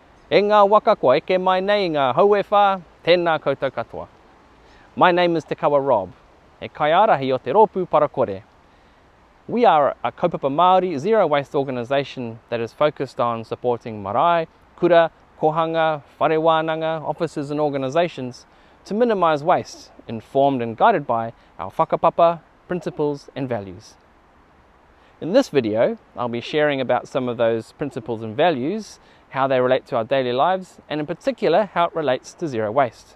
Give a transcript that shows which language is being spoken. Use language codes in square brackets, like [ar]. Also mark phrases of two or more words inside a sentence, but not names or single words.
[mi] E ngā waka kua eke mai nei ngā hauewha, tēnā koutou katoa. [en] My name is Tikanga Rob, [mi] e kaiarahi o te rōpū parakore. [en] We are a [mi] kaupapa Māori [en] zero waste organisation that is focused on supporting marae, kura, kohanga, [mi] whare wānanga, [en] offices and organisations to minimise waste, informed and guided by our whakapapa, principles and values. In this video, I'll be sharing about some of those principles and values, how they relate to our daily lives, and in particular, how it relates to zero waste.